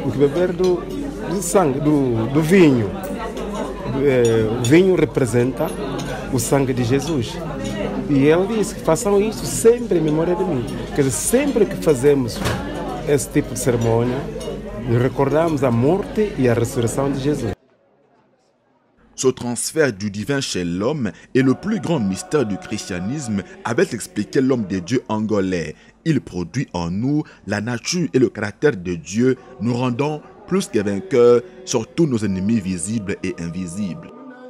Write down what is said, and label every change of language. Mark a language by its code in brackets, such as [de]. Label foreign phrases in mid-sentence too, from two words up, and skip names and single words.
[pt] O que beber do sangue, do vinho, o vinho representa o sangue de Jesus. E ele disse que façam isto sempre em memória de mim. Quer dizer, sempre que fazemos esse tipo de cerimônia, nous recordamos a morte [fr] et la résurrection de Jésus. Ce transfert du divin chez l'homme est le plus grand mystère du christianisme, avait expliqué l'homme de Dieu angolais. Il produit en nous la nature et le caractère de Dieu, nous rendant plus que vainqueurs sur tous nos ennemis visibles et invisibles.